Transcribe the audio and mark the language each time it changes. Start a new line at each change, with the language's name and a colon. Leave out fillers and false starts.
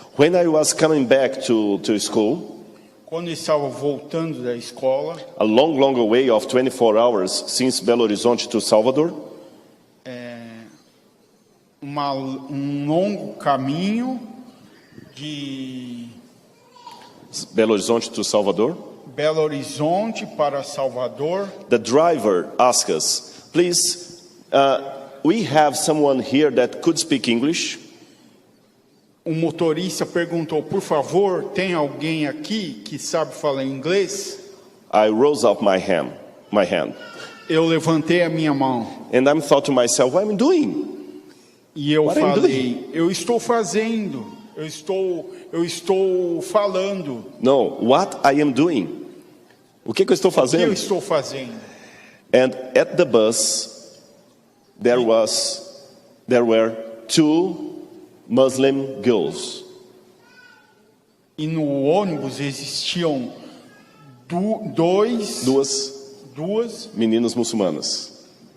English: When I was coming back to school,
Portuguese: Quando eu estava voltando da escola,
English: a long way of 24 hours since Belo Horizonte to Salvador,
Portuguese: longo caminho de
English: Belo Horizonte to Salvador.
Portuguese: Belo Horizonte para Salvador.
English: The driver asked us, please, we have someone here that could speak English.
Portuguese: O motorista perguntou, por favor, tem alguém aqui que sabe falar inglês?
English: I rose up my hand.
Portuguese: Eu levantei a minha mão.
English: And I thought to myself, what am I doing?
Portuguese: E eu
English: What are you
Portuguese: falei, eu estou fazendo, eu estou falando.
English: No, what I am doing.
Portuguese: O que eu estou O que eu fazendo? estou fazendo?
English: And at the bus, there were two Muslim girls.
Portuguese: E no ônibus existiam Duas meninas muçulmanas.